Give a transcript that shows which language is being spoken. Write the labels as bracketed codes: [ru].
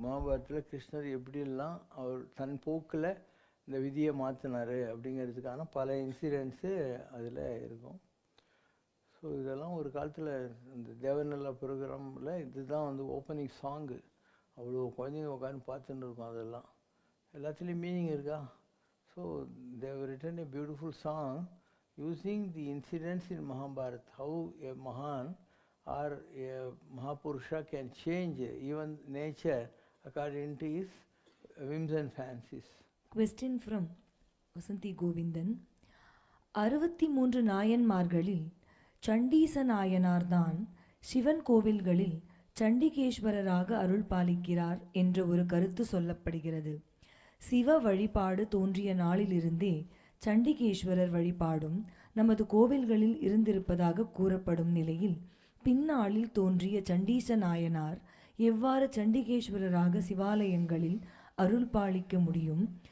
[ta] மகாபாரதத்தில் கிருஷ்ணர் எப்படியெல்லாம் அவர் தன் போக்கில் இந்த விதியை மாற்றினார் அப்படிங்கிறதுக்கான பல இன்சிடென்ட்ஸு அதில் இருக்கும். ஸோ ஸோ இதெல்லாம் ஒரு காலத்தில் இந்த தேவநல்லா ப்ரோக்ராமில் இதுதான் வந்து ஓப்பனிங் சாங்கு. அவ்வளோ குழந்தைங்க உட்காந்து பார்த்துட்டு இருக்கோம். அதெல்லாம் எல்லாத்துலேயும் மீனிங் இருக்கா? [en] So they written a beautiful song using the incidents in Mahabharata, how a Mahan or a Mahapurusha can change even nature according to his whims and fancies. Question from [ta] Vasanthi Govindan. 63 நாயன்மார்களில் சண்டீச நாயனார்தான் Sivan கோவில்களில் சண்டிகேஸ்வரராக அருள் பாலிக்கிறார் என்ற ஒரு கருத்து சொல்லப்படுகிறது. சிவ வழிபாடு தோன்றிய நாளிலிருந்தே சண்டிகேஸ்வரர் வழிபாடும் நமது கோவில்களில் இருந்திருப்பதாக கூறப்படும் நிலையில் பின்னாளில் தோன்றிய சண்டீச நாயனார் எவ்வாறு சண்டிகேஸ்வரராக சிவாலயங்களில் அருள் பாலிக்க முடியும்?